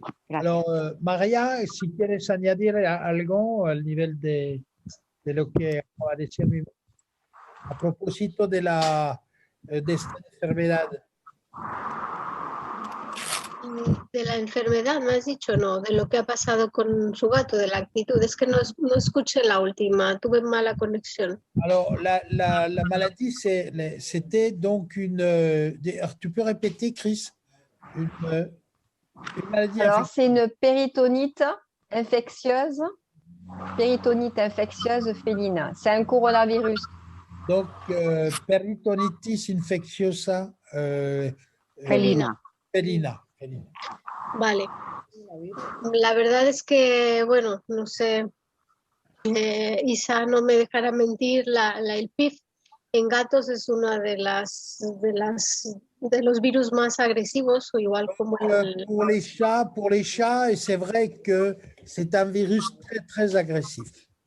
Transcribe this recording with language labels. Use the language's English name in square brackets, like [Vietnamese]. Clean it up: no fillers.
[Spanish] Alors, María, si quieres añadir algo al nivel de lo que acaba de decir Memo, a propósito de esta enfermedad. De la enfermedad, me has dicho, no, de lo que ha pasado con su gato, de la actitud. Es que no escuché la última, tuve mala conexión. [French] Alors, la maladie, c'était donc tu peux répéter, Chris? Une maladie. Alors, c'est une péritonite infectieuse féline. C'est un coronavirus. [Spanish] Donc, peritonitis infecciosa Felina. Felina. Vale. La verdad es que, bueno, no sé, Isa no me dejará mentir, el PIF En gatos es una de los virus más agresivos, o igual como [French] Pour les chats, et c'est vrai que c'est un virus très, très agressif.